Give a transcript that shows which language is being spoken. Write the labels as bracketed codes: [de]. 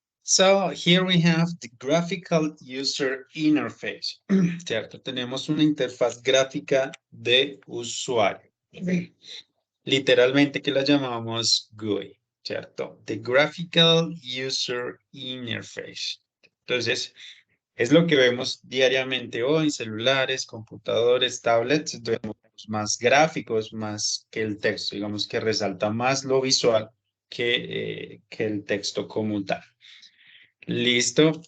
[en] So here we have the graphical user interface, ¿cierto? [es] Tenemos una interfaz gráfica de usuario. Literalmente que la llamamos GUI, ¿cierto? [en] The graphical user interface. [es] Entonces, es lo que vemos diariamente hoy en celulares, computadores, tablets, vemos más gráficos, más que el texto, digamos que resalta más lo visual que el texto como tal. Listo.